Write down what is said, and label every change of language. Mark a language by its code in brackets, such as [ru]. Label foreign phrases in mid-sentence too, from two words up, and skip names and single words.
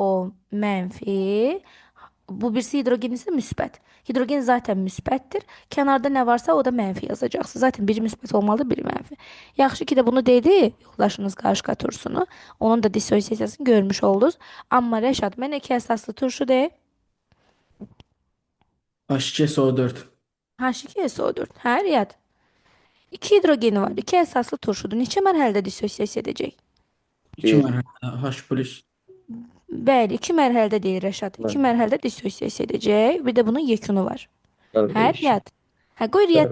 [az] Bu birisi hidrogen isə müsbət. Hidrogen zaten müsbətdir. Kənarda nə varsa o da mənfi yazacaqsınız. Zaten biri müsbət olmalıdır, biri mənfi. Yaxşı ki də bunu dedi yoldaşınız qarşıqa tursunu. Onun da dissosiasiyasını görmüş oldunuz. Amma Rəşad, mən iki əsaslı turşu de. H2SO4. H2SO4. Hə, Riyad. İki hidrogeni var. İki əsaslı turşudur. Neçə mərhələdə dissosiasiya edəcək? 2 Bir. mərhələ H+. Bəli, iki mərhələdə deyil Rəşad. İki mərhələdə dissosiasiya edəcək. Bir də bunun yekunu var. Mən Hə, bir. Riyad. Hə, qoy Riyad